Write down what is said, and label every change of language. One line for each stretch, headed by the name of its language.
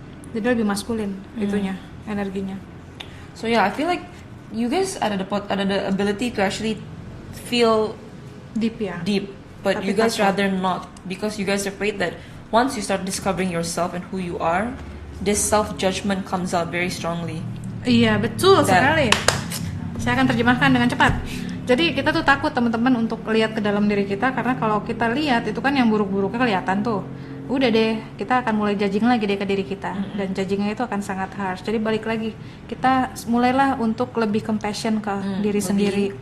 Indonesian: Jadi lebih maskulin itunya, energinya.
English: So yeah, I feel like you guys
Indonesian: ada
English: the ability to actually feel Deep ya. deep, but
Indonesian: Tapi
English: you guys
Indonesian: takut.
English: rather not because you guys are afraid that once you start discovering yourself and who you are, this self-judgment comes out very strongly.
Indonesian: Iya, betul Dan- sekali. Saya akan terjemahkan dengan cepat. Jadi kita tuh takut teman-teman untuk lihat ke dalam diri kita karena kalau kita lihat itu kan yang buruk-buruknya kelihatan tuh. Udah deh, kita akan mulai judging lagi deh ke diri kita dan judgingnya itu akan sangat harsh. Jadi balik lagi, kita mulailah untuk lebih compassion ke diri sendiri.